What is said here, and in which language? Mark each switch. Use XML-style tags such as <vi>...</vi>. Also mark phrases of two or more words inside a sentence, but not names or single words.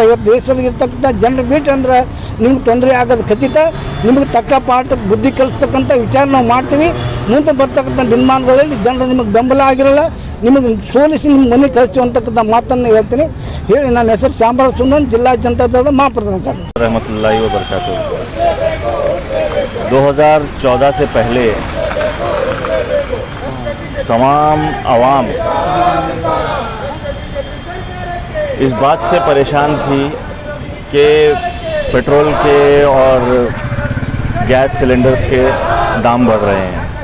<kn>ಇವತ್ತು ದೇಶದಾಗಿರ್ತಕ್ಕಂಥ ಜನರು ಬಿಟ್ಟು ಅಂದ್ರೆ ನಿಮ್ಗೆ ತೊಂದರೆ ಆಗೋದು ಖಚಿತ. ನಿಮಗೆ ತಕ್ಕ ಪಾಠ ಬುದ್ಧಿ ಕಲಿಸ್ತಕ್ಕಂಥ ವಿಚಾರ ನಾವು ಮಾಡ್ತೀವಿ. ಮುಂದೆ ಬರ್ತಕ್ಕಂಥ ದಿನಮಾನಗಳಲ್ಲಿ ಜನರು ನಿಮಗೆ ಬೆಂಬಲ ಆಗಿರಲ್ಲ, ನಿಮಗೆ ಸೋಲಿಸಿ ನಿಮ್ಮ ಮನೆ ಕಳಿಸ್ತೀವಿ ಅಂತಕ್ಕಂಥ ಮಾತನ್ನು ಹೇಳ್ತೀನಿ. ಹೇಳಿ ನನ್ನ ಹೆಸರು ಶಾಮರಾವ್ ಸುಂದನ್, ಜಿಲ್ಲಾ ಜನತಾದಳ ಮಹಾಪ್ರಧಾನ ಕಾರ್ಯದರ್ಶಿ.</kn> <ar>رحمة الله وبركاته.</ar> <hi>2014 से पहले तमाम आवाम इस बात से परेशान थी कि पेट्रोल के और गैस सिलेंडर्स के दाम बढ़ रहे हैं।</hi>